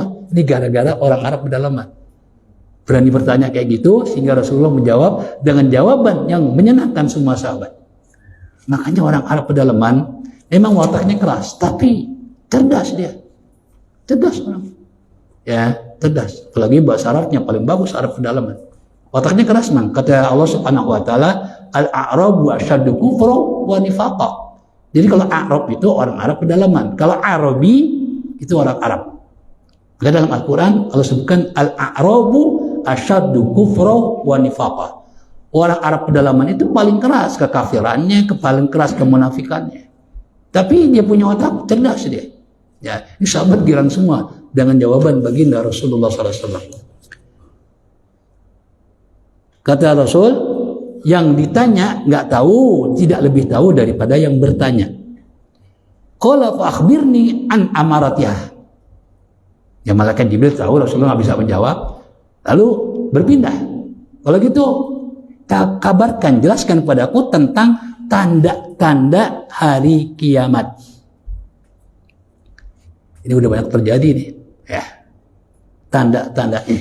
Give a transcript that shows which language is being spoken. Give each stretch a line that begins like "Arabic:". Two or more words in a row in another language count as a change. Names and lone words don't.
Indonesian: Ini gara-gara orang Arab pedalaman. Berani bertanya kayak gitu, sehingga Rasulullah menjawab dengan jawaban yang menyenangkan semua sahabat. Makanya orang Arab pedalaman memang wataknya keras, tapi cerdas dia. Cerdas orang. Ya, cerdas. Apalagi bahasa Arabnya paling bagus, Arab pedalaman. Wataknya keras, nang. Kata Allah
Arabic: Subhanahu wa taala, al-a'rabu asyaddu kufra wa nifaqa.
Indonesian: Jadi kalau Arab itu orang Arab pedalaman. Kalau Arabi itu orang Arab. Maka dalam Al-Qur'an Allah sebutkan
Arabic: al-a'rabu asyaddu kufra wa nifaqa.
Indonesian: Orang Arab pedalaman itu paling keras kekafirannya, paling keras kemunafikannya. Tapi dia punya otak cerdas dia. Ya, ini sahabat girang semua dengan jawaban baginda Rasulullah SAW. Kata Rasul, yang ditanya nggak tahu, tidak lebih tahu daripada yang bertanya.
Arabic: Qala fa akhbirni an amaratiyah.
Indonesian: Ya malaikat Jibril tahu Rasulullah nggak bisa menjawab, lalu berpindah. Kalau gitu, kabarkan, jelaskan padaku tentang tanda-tanda hari kiamat. Ini udah banyak terjadi nih, ya. Tanda-tandanya.